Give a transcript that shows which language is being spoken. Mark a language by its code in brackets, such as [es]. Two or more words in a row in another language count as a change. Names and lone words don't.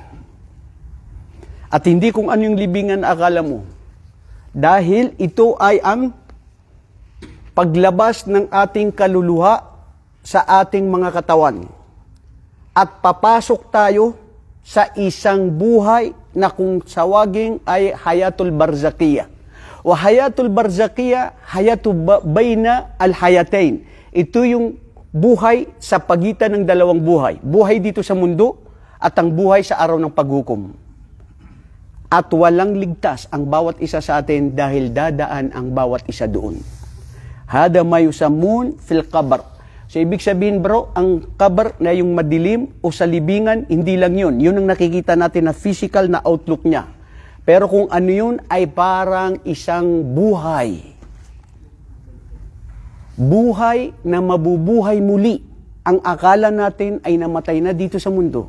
[tl] At hindi kung ano yung libingan akala mo. Dahil ito ay ang paglabas ng ating kaluluha sa ating mga katawan. At papasok tayo sa isang buhay na kung sawaging ay [ar] حياة البرزخية. وحياة البرزخية حياة بين الحياتين. [tl] Ito yung buhay sa pagitan ng dalawang buhay. Buhay dito sa mundo at ang buhay sa araw ng paghukom. At walang ligtas ang bawat isa sa atin dahil dadaan ang bawat isa doon. [ar] هذا ما يسمون في القبر. [tl] So ibig sabihin bro, ang qabr na yung madilim o sa libingan, hindi lang yun. Yun ang nakikita natin na physical na outlook niya. Pero kung ano yun ay parang isang buhay. Buhay na mabubuhay muli ang akala natin ay namatay na dito sa mundo.